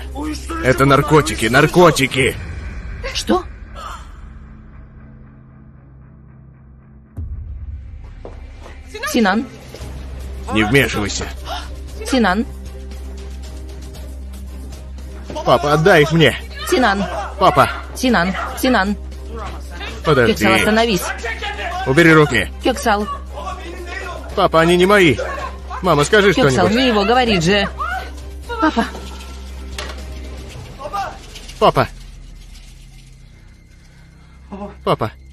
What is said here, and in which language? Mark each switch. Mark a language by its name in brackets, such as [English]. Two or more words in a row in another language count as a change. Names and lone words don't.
[Russian] Это наркотики, наркотики! Что? Синан. Не вмешивайся. Синан. Папа, отдай их мне. Синан. Папа, Синан. Синан. подожди. Кёксал, остановись. Убери руки. Кёксал. Папа, они не мои. Мама, скажи Кёксал, что-нибудь. не его, говорит же. Папа. Папа. Папа,